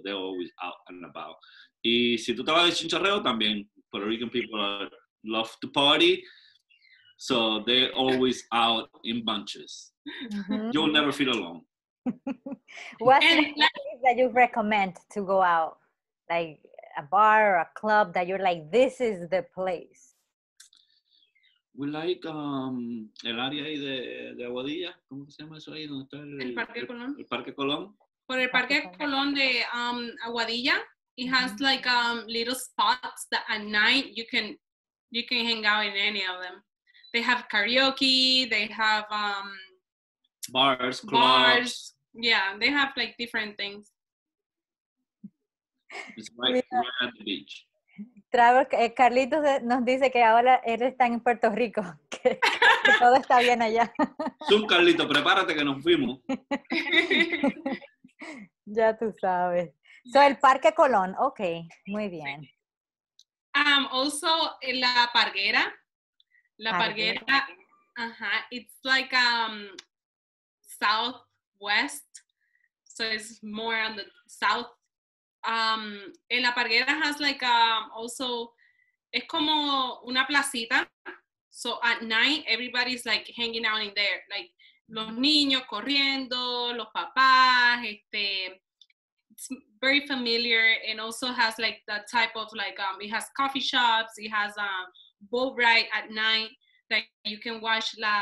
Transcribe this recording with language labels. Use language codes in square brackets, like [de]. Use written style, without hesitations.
[en] They're always out and about. [es] Y si tú te vas de chinchorreo también, [en] Puerto Rican people love to party. So they're always out in bunches. Mm-hmm. You'll never feel alone. What's the place that you recommend to go out? Like a bar or a club that you're like, this is the place? We like [es] el área ahí de Aguadilla. ¿Cómo se llama eso ahí? ¿Dónde está el Parque Colón? El Parque Colón. Por el Parque Colón de Aguadilla, [en] it has like little spots that at night you can hang out in any of them. They have karaoke, they have bars, clubs. Yeah, they have like different things. It's right at the beach. [es] Carlitos nos dice que ahora él está en Puerto Rico, que todo está bien allá. Zoom, Carlito, prepárate que nos fuimos. Ya tú sabes. So, el Parque Colón, okay, muy bien. [en] Also, La Parguera. La Parguera, it's like southwest, so it's more on the south. And La Parguera has like also, [es] es como una placita, [en] so at night everybody's like hanging out in there, like [es] los niños corriendo, los papás, [en] it's very familiar, and also has like that type of like it has coffee shops, it has boat ride at night that you can watch